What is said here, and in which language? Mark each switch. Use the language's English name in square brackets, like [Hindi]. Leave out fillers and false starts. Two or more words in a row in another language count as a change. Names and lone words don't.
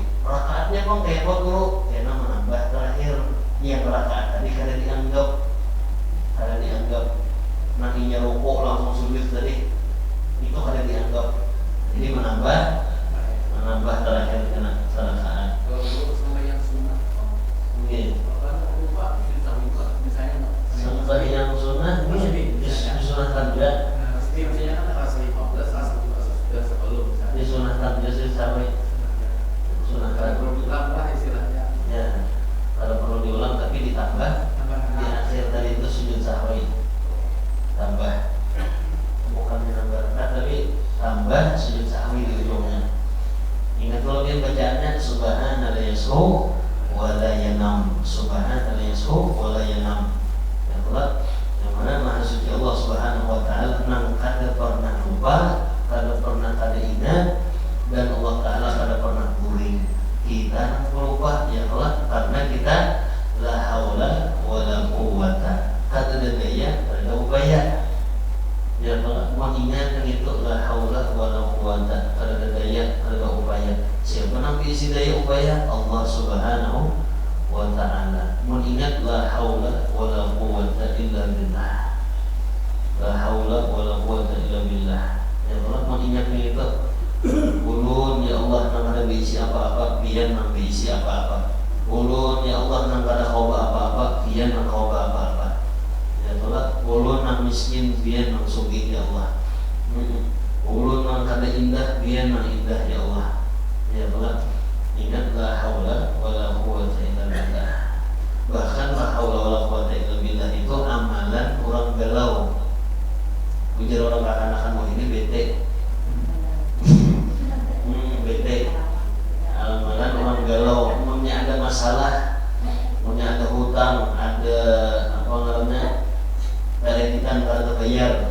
[Banjar] Rakaatnya kok kayak apa guru? Karena menambah terakhir yang rakaat tadi kada dianggap. Nantinya rukuk langsung sujud tadi itu kada dianggap. Jadi menambah terakhir kena rakaat. Kalau dulu sama yang sunnah. Mungkin. Sembahyang sunnah disunahkan juga. Misalnya kan rasa 15, rasa 15 sebelum misalnya. Disunahkan juga sih sampai sunahkan. Kalau ditambah istilahnya. Ya, kalau perlu diulang tapi ditambah di akhir tadi itu sujud sahwi. Tambah, bukan menambah rakaat tapi tambah sujud sahwi di ujungnya. Ingat kalau dia bacaannya [Arabic] سبحان الله يسهو ولا ينام. سبحان الله يسهو ولا ينام. [Banjar] Yang mana Maha Suci Allah [Arabic] سبحانه وتعالى [Banjar] nang kada pernah lupa, kada pernah kada ingat, dan [Arabic] الله تعالى [Banjar] kada pernah guring. Kita nang lupa [Arabic] يا الله [Banjar] karena kita [Arabic] لا حول ولا قوة, [Banjar] kada ada daya, kada ada upaya. [Arabic] يا الله [Banjar] mengingat itu [Arabic] لا حول ولا قوة, [Banjar] kada ada daya, kada ada upaya. Siapa nang diisi daya upaya? [Arabic] الله سبحانه وتعالى. Mengingat لا حول ولا قوة إلا بالله. لا حول ولا قوة إلا بالله. يا الله [Banjar] mengingatnya itu. Ulun [Arabic] يا الله [Banjar] nang kada diisi apa-apa, pian nang diisi apa-apa. Ulun [Arabic] يا الله [Banjar] nang kada khoba apa-apa, pian nang khoba apa-apa. [Arabic] يا الله [Banjar] ulun nang miskin, pian nang sugih [Arabic] يا الله. [Banjar] Ulun nang kada indah, pian nang indah [Arabic] يا الله. يا الله ingat لا حول ولا قوة إلا بالله. [Banjar] Bahkan [Arabic] لا حول ولا قوة إلا بالله [Banjar] itu amalan orang galau. Ujar orang anak kamu ini bete. Bete. Malah orang galau, umumnya ada masalah, umumnya ada hutang, ada apa namanya kreditan kartu bayar.